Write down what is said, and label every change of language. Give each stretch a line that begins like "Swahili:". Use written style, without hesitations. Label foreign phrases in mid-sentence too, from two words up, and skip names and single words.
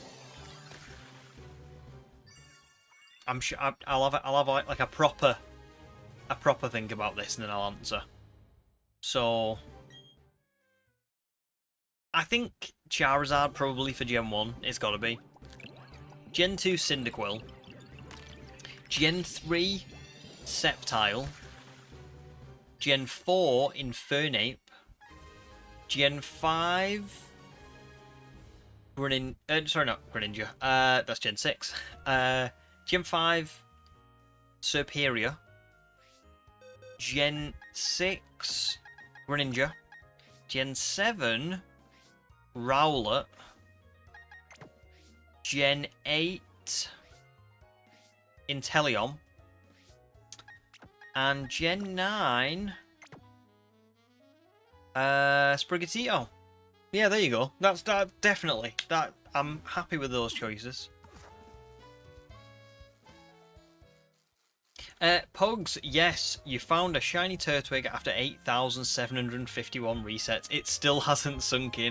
English: I'm sure I'll have like a proper think about this, and then I'll answer. So I think Charizard probably for Gen 1. It's got to be. Gen 2 Cyndaquil. Gen 3 Sceptile. Gen 4 Infernape. Gen 5 sorry, not Greninja. That's Gen 6. Gen 5 Serperior. Gen 6 Greninja. Gen 7 Rowlet. Gen 8 Inteleon. And Gen 9 Sprigatito. Yeah, there you go. That's definitely. I'm happy with those choices. Pugs, yes, you found a shiny Turtwig after 8,751 resets. It still hasn't sunk in.